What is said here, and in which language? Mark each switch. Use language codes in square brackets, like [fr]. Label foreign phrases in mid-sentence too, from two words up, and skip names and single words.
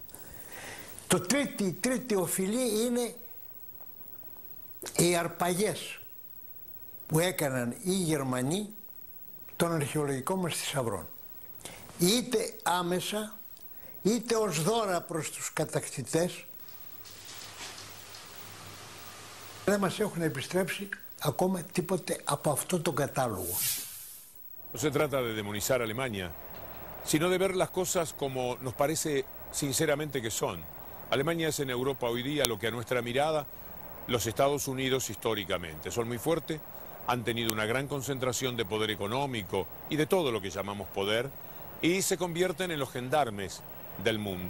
[el] Η τρίτη οφειλή είναι οι αρπαγές που έκαναν οι Γερμανοί των αρχαιολογικών μας θησαυρών. Είτε άμεσα, είτε ως δώρα προς τους κατακτητές, δεν μας έχουν επιστρέψει ακόμα τίποτε από αυτό τον κατάλογο. [es] No se trata de demonizar a Alemania, sino de ver las cosas como nos parece sinceramente que son. Alemania es en Europa hoy día lo que a nuestra mirada los Estados Unidos históricamente. Son muy fuertes, han tenido una gran concentración de poder económico y de todo lo que llamamos poder, y se convierten en los gendarmes del mundo.